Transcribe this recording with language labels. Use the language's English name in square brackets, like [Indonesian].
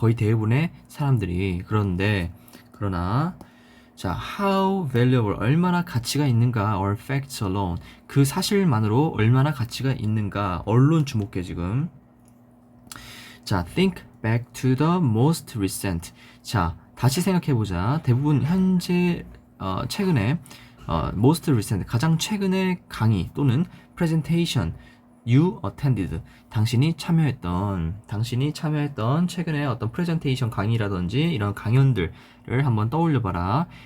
[Korean] 거의 대부분의 사람들이. 그러나 자, [English] how valuable, [Korean] 얼마나 가치가 있는가, [English] or facts alone, [Korean] 그 사실만으로 얼마나 가치가 있는가, 언론 주목해 지금. [English] 자, think back to the most recent. [Korean] 자, 다시 생각해보자. 대부분 현재 최근에 [English] most recent, [Korean] 가장 최근의 강의 또는 [English] presentation you attended, [Korean] 당신이 참여했던 최근에 어떤 프레젠테이션 강의라든지 이런 강연들을 한번 떠올려봐라.